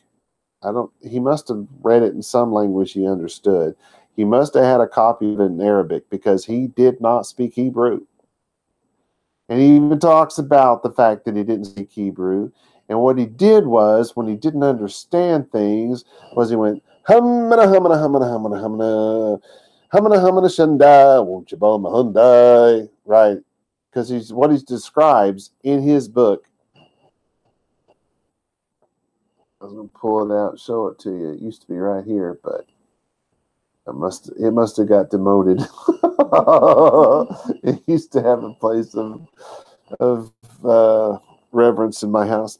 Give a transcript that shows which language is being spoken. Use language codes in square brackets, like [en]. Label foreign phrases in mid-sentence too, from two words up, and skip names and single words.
[en] He must have read it in some language he understood. He must have had a copy of it in Arabic because he did not speak Hebrew. And he even talks about the fact that he didn't speak Hebrew. And what he did was, when he didn't understand things, was he went, humana, humana, humana, humana, humana, humana, humana, shanda, won't you buy my Hyundai? Right. Because what he describes in his book. I was going to pull it out and show it to you. It used to be right here, but it must have got demoted. It used to have a place of reverence in my house.